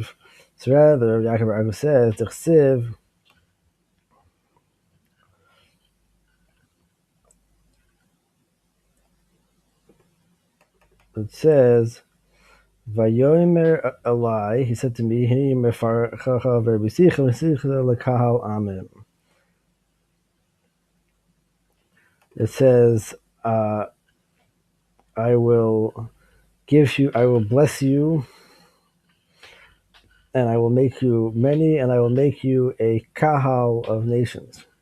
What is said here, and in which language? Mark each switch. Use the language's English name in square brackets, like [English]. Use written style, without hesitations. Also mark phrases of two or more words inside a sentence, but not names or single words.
[English] So rather, Rav Yaakov Bar Yaakov says T'chsiv. It says [Hebrew] ויאמר אלי. [English] He said to me, [Hebrew] הנני מפרך והרביתך ונתתיך לקהל עמים. [English] It says, I will bless you, and I will make you many, and I will make you a kahal of nations.